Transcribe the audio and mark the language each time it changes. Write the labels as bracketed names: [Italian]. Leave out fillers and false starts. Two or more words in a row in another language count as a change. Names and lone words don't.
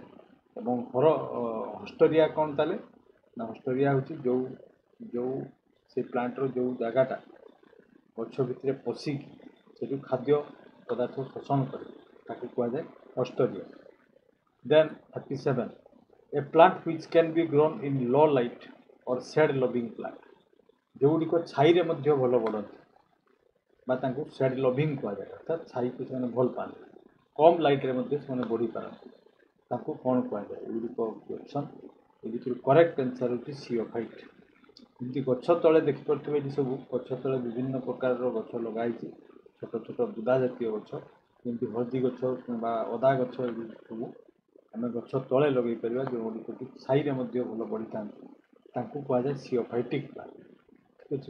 [Odia] ଏବଂ ହଷ୍ଟୋରିଆ କ'ଣ ତାହେଲେ ନା ହଷ୍ଟୋରିଆ ହେଉଛି ଯେଉଁ ସେ ପ୍ଲାଣ୍ଟର ଯେଉଁ ଜାଗାଟା ଗଛ ଭିତରେ ପଶିକି ସେଠୁ ଖାଦ୍ୟ ପଦାର୍ଥ ଶୋଷଣ କରେ, ତାକୁ କୁହାଯାଏ ହଷ୍ଟୋରିଆ। ଦେନ୍ 37, [English] A plant which can be grown in low light or shade loving plant, [Odia] ଯେଉଁଗୁଡ଼ିକ ଛାଇରେ ମଧ୍ୟ ଭଲ ବଢ଼ନ୍ତି ବା ତାଙ୍କୁ [English] shade loving [Odia] କୁହାଯାଏ, ଅର୍ଥାତ୍ ଛାଇକୁ ସେମାନେ ଭଲ ପାଆନ୍ତି, କମ୍ ଲାଇଟ୍ରେ ମଧ୍ୟ ସେମାନେ ବଢ଼ିପାରନ୍ତି, ତାଙ୍କୁ କ'ଣ କୁହାଯାଏ? ଏଗୁଡ଼ିକ ଅପସନ୍। ଏ ଭିତରୁ [English] correct answer [Odia] ହେଉଛି ସିଓଫାଇଟ୍। ଏମିତି ଗଛ ତଳେ ଦେଖିପାରୁଥିବେ, ଏଠି ସବୁ ଗଛ ତଳେ ବିଭିନ୍ନ ପ୍ରକାରର ଗଛ ଲଗାହେଇଛି, ଛୋଟ ଛୋଟ ବୁଦା ଜାତୀୟ ଗଛ, ଯେମିତି ହଳଦୀ ଗଛ କିମ୍ବା ଅଦା ଗଛ, ଏଗୁଡ଼ିକ ସବୁ ଆମେ ଗଛ ତଳେ ଲଗାଇ ପାରିବା, ଯେଉଁଗୁଡ଼ିକ କି ଛାଇରେ ମଧ୍ୟ ଭଲ ବଢ଼ିଥାନ୍ତି, ତାଙ୍କୁ କୁହାଯାଏ [English] sciophytic plant, [Odia] ଠିକ୍ ଅଛି।